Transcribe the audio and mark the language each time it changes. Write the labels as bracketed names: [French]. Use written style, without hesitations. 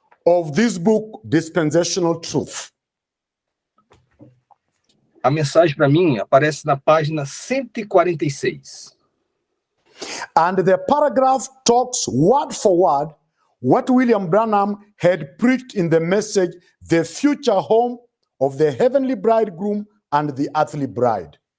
[English] of this book, Dispensational Truth. [Portuguese] A mensagem para mim aparece na página 146. [English] And the paragraph talks word for word what William Branham had preached in the message, The Future Home of the Heavenly Bridegroom and the Earthly Bride.